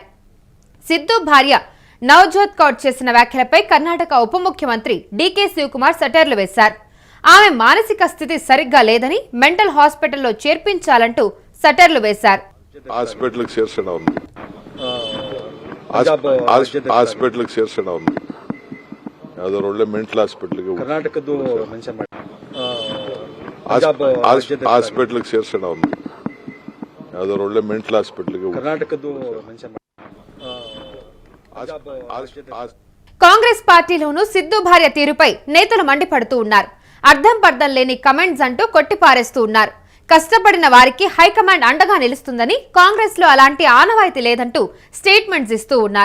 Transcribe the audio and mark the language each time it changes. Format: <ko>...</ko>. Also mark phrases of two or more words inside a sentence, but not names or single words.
<te>సిద్ధు భార్య నవజోత్ కౌర్ చేసిన వ్యాఖ్యలపై కర్ణాటక ఉప ముఖ్యమంత్రి డీకే శివకుమార్ సెటైర్లు వేశారు. ఆమె మానసిక స్థితి సరిగ్గా లేదని, మెంటల్ హాస్పిటల్లో చేర్పించాలంటూ సెటైర్లు వేశారు. హాస్పిటల్కి చేర్చడం హాస్పిటల్కి చేర్చడం</te> <kn>ಯಾವ್ದಾದ್ರು ಒಳ್ಳೆ ಮೆಂಟಲ್ ಹಾಸ್ಪಿಟಲ್ಗೆ ಕರ್ನಾಟಕದ್ದು ಮೆನ್ಷನ್ ಮಾಡಿ ಹಾಸ್ಪಿಟಲ್ಗೆ ಸೇರ್ಸೋಣ. ಯಾವ್ದಾದ್ರು ಒಳ್ಳೆ ಮೆಂಟಲ್ ಹಾಸ್ಪಿಟಲ್ಗೆ ಕರ್ನಾಟಕದ್ದು ಮೆನ್ಷನ್ ಮಾಡಿ.</kn> <te>కాంగ్రెస్ పార్టీలోనూ సిద్ధు భార్య తీరుపై నేతలు మండిపడుతూ ఉన్నారు. అర్థం పర్థం లేని కమెంట్స్ అంటూ కొట్టిపారేస్తూ ఉన్నారు. కష్టపడిన వారికి హైకమాండ్ అండగా నిలుస్తుందని, కాంగ్రెస్ లో అలాంటి ఆనవాయితీ లేదంటూ స్టేట్మెంట్స్ ఇస్తూ ఉన్నారు.</te>